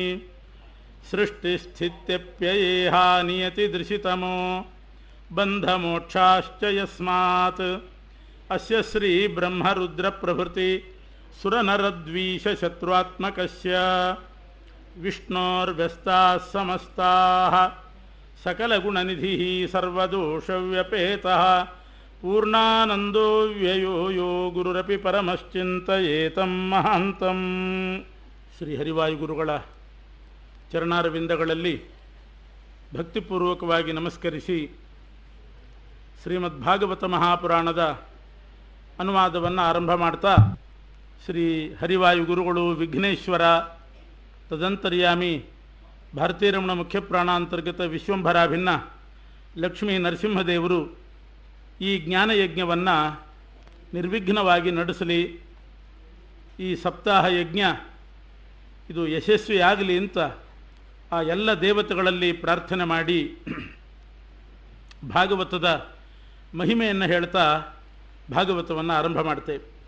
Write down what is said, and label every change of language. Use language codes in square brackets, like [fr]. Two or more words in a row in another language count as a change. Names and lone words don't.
[sa] ಸೃಷ್ಟಿಸ್ಥಿತ್ಯಪ್ಯಯೇಹಾ ನಿಯತಿದೃಶಿತಮೋ ಬಂಧಮೋಕ್ಷಾಶ್ಚ ಯಸ್ಮಾತ್ ಅಸ್ಯ ಶ್ರೀ ಬ್ರಹ್ಮರುದ್ರ ಪ್ರಭೃತಿ ಸುರನರದ್ವೀಷಶತ್ರುತ್ಮಕಸ್ಯ ವಿಷ್ಣೋರ್ವ್ಯಸ್ತಾಃ ಸಮಸ್ತಾಃ ಸಕಲಗುಣನಿಧಿಃ ಸರ್ವದೋಷವ್ಯಪೇತಃ ಪೂರ್ಣಾನಂದೋ ವ್ಯಯೋ ಯೋ ಗುರುರಪಿ ಪರಮಶ್ಚಿಂತಯೇತಂ ಮಹಾಂತಂ. [kn] ಶ್ರೀ ಹರಿವಾಯುಗುರುಗಳ ಚರಣಾರವಿಂದಗಳಲ್ಲಿ ಭಕ್ತಿಪೂರ್ವಕವಾಗಿ ನಮಸ್ಕರಿಸಿ ಶ್ರೀಮದ್ಭಾಗವತ ಮಹಾಪುರಾಣದ ಅನುವಾದವನ್ನು ಆರಂಭ ಮಾಡ್ತಾ, ಶ್ರೀ ಹರಿವಾಯು ಗುರುಗಳು ವಿಘ್ನೇಶ್ವರ, ತದಂತರ್ಯಾಮಿ ಭಾರತೀರಮಣ ಮುಖ್ಯ ಪ್ರಾಣಾಂತರ್ಗತ ವಿಶ್ವಂಭರಾಭಿನ್ನ ಲಕ್ಷ್ಮೀ ನರಸಿಂಹದೇವರು ಈ ಜ್ಞಾನಯಜ್ಞವನ್ನು ನಿರ್ವಿಘ್ನವಾಗಿ ನಡೆಸಲಿ, ಈ ಸಪ್ತಾಹ ಯಜ್ಞ ಇದು ಯಶಸ್ವಿಯಾಗಲಿ ಅಂತ ಆ ಎಲ್ಲ ದೇವತೆಗಳಲ್ಲಿ ಪ್ರಾರ್ಥನೆ ಮಾಡಿ ಭಾಗವತದ ಮಹಿಮೆಯನ್ನು ಹೇಳ್ತಾ ಭಾಗವತವನ್ನು ಆರಂಭ ಮಾಡ್ತೇವೆ.